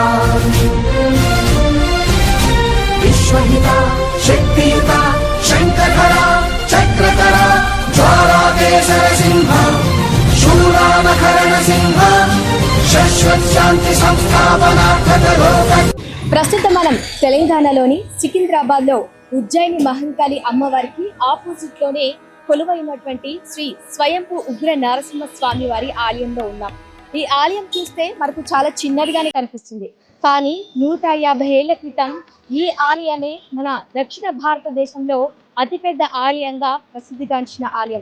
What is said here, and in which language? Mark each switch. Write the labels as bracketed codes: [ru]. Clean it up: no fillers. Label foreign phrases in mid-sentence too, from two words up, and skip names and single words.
[sa] विश्वहिता शक्तियुता शङ्खधरा चक्रधरा ज्वालाकेसर सिंह शूरामकरण सिंह शाश्वत शांति संस्थापनार्थक लोक। [te] ప్రస్తుతం మనం తెలంగాణలోని సికింద్రాబాద్లో ఉజ్జయిని మహంకాళి అమ్మవారికి ఆపోజిట్ లోనే కొలువైనటువంటి శ్రీ స్వయంభూ ఉగ్ర నరసింహ స్వామి వారి ఆలయంలో ఉన్నాం. ఈ ఆలయం చూస్తే మనకు చాలా చిన్నదిగానే కనిపిస్తుంది, కానీ 150 ఏళ్ల క్రితం ఈ ఆలయాన్ని మన దక్షిణ భారతదేశంలో అతిపెద్ద ఆలయంగా ప్రసిద్ధిగాంచిన ఆలయం.